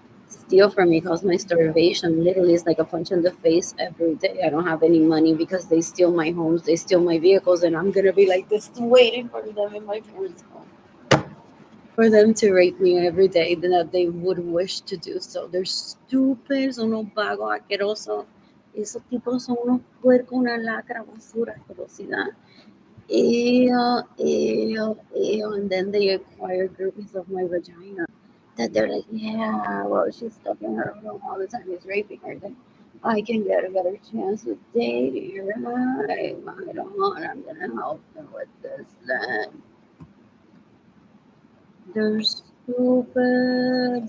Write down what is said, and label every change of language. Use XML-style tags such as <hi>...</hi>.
<en>Steal from me cause my starvation literally is like a punch in the face every day. I don't have any money because they steal my homes, they steal my vehicles, and I'm gonna be like this waiting for them in my parents' home for them to rape me every day that they would wish to do so. They're stupid,</en> <es>son unos vagos asquerosos. Esos tipos son unos puercos, una lacra, basura, asquerosidad. Ew, ew, ew.</es> <en>And then they acquire groupies of my vagina that they're like, yeah, well, she's stuck in her room all the time. He's raping her. Then I can get a better chance with dating. Right? I don't want. I'm gonna help them with this. Then they're stupid.</en>